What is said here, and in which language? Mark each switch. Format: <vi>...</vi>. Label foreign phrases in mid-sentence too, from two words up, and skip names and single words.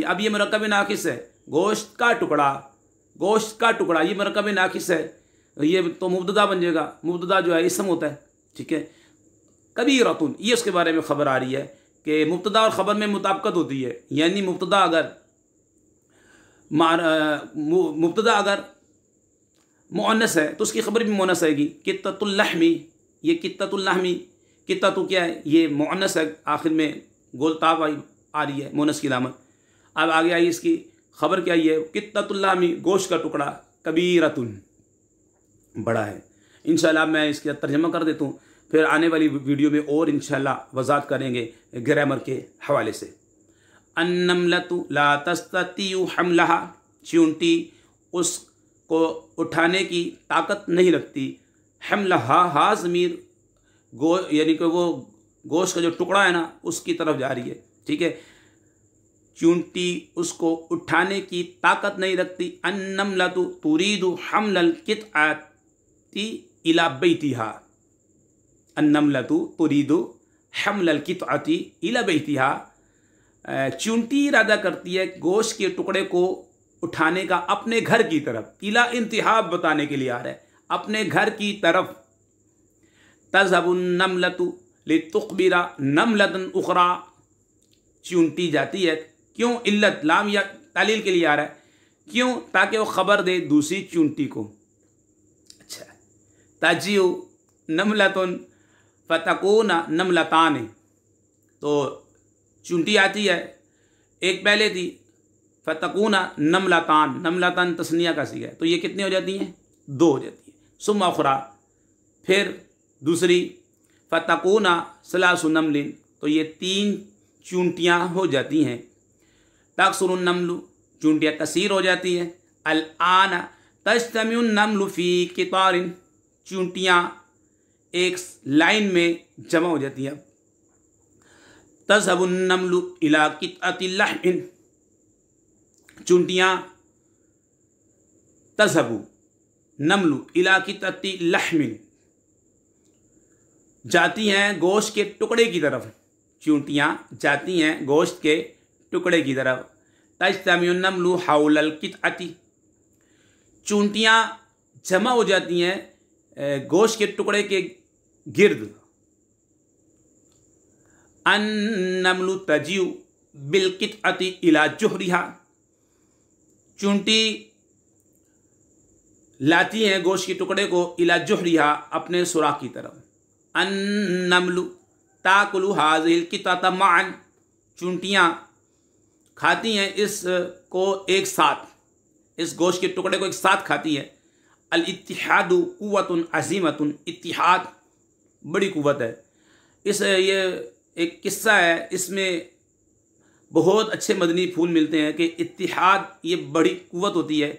<ur>اب یہ مرکب ناقص ہے، گوشت کا ٹکڑا، گوشت کا ٹکڑا یہ مرکب ناقص ہے، یہ تو مبتدا بن جائے گا، مبتدا جو ہے اسم ہوتا ہے، ٹھیک ہے. کبیرۃ یہ اس کے بارے میں خبر آ رہی ہے کہ مبتدا اور خبر میں مطابقت ہوتی ہے، یعنی مبتدا اگر مؤنث ہے تو اس کی خبر بھی مؤنث آئے گی.</ur> <ar>قطعة اللحم,</ar> <ur>یہ</ur> <ar>قطعة اللحم,</ar> <ur>قطعہ کیا ہے یہ مؤنث ہے، آخر میں گول تاء آ رہی ہے مؤنث کی علامت. اب آگے آئی اس کی خبر کیا ہے,</ur> <ar>قطعة اللحم</ar> <ur>گوشت کا ٹکڑا، کبیرۃ بڑا ہے. ان شاء اللہ میں اس کا ترجمہ کر دیتا ہوں، پھر آنے والی ویڈیو میں اور ان شاء اللہ وضاحت کریں گے گرامر کے حوالے سے.</ur> <ar>النملة لا تستطيع حملها,</ar> <ur>چیونٹی اس کو اٹھانے کی طاقت نہیں رکھتی.</ur> <ar>حملها ها</ar> <ur>ضمیر یعنی کہ وہ گوشت کا جو ٹکڑا ہے نا اس کی طرف جا رہی ہے، ٹھیک ہے. چیونٹی اس کو اٹھانے کی طاقت نہیں رکھتی.</ur> <ar>النملة تريد حمل القطعة إلى بيتها، النملة تريد حمل القطعة إلى بيتها,</ar> <ur>چیونٹی ارادہ کرتی ہے گوشت کے ٹکڑے کو اٹھانے کا اپنے گھر کی طرف. الیٰ انتہا بتانے کے لیے آ رہا ہے، اپنے گھر کی طرف.</ur> <ar>تذهب النملة لتخبر نملة أخرى,</ar> <ur>چیونٹی جاتی ہے، کیوں، علت لام یا تعلیل کے لیے آ رہا ہے، کیوں، تاکہ وہ خبر دے دوسری چیونٹی کو. अच्छा,</ur> <ar>تجيء نملة فتكون نملتان,</ar> <ur>تو چیونٹی آتی ہے، ایک پہلے تھی</ur> <ar>فتكون نملتان,</ar> <ur>نملتان تثنیہ کا صیغہ ہے تو یہ کتنی ہو جاتی ہیں، 2 ہو جاتی ہے.</ur> <ar>ثم أخرى</ar> <ur>پھر دوسری,</ur> <ar>فتكون ثلاث نمل,</ar> <ur>تو یہ 3 چیونٹیاں ہو جاتی ہیں.</ur> <ar>تكثر النمل,</ar> <ur>چیونٹیاں کثیر ہو جاتی ہیں.</ur> <ar>الآن تجتمع النمل في قطار,</ar> <ur>چیونٹیاں ایک لائن میں جمع ہو جاتی ہیں.</ur> <ar>تذهب النمل إلى قطعة لحم,</ar> <ur>چیونٹیاں</ur> <ar>تذهب النمل إلى قطعة لحم</ar> <ur>جاتی ہیں گوشت کے ٹکڑے کی طرف، چیونٹیاں جاتی ہیں گوشت کے ٹکڑے کی طرف.</ur> <ar>تجتمع النمل حول القطعة,</ar> <ur>چیونٹیاں جمع ہو جاتی ہیں گوشت کے ٹکڑے کے گرد.</ur> <ar>النمل تجيء بالقطعة إلى جحرها,</ar> <ur>چیونٹی لاتی ہیں گوشت کے ٹکڑے کو</ur> <ar>إلى جحرها</ar> <ur>اپنے سوراخ کی طرف.</ur> <ar>النمل تأكل هذه القطعة معًا,</ar> <ur>چیونٹیاں کھاتی ہیں اس کو ایک ساتھ، اس گوشت کے ٹکڑے کو ایک ساتھ کھاتی ہے.</ur> <ar>الاتحاد قوة عظيمة,</ar> <ur>اتحاد بڑی قوت ہے. یہ ایک قصہ ہے، اس میں بہت اچھے مدنی پھول ملتے ہیں کہ اتحاد یہ بڑی قوت ہوتی ہے.</ur>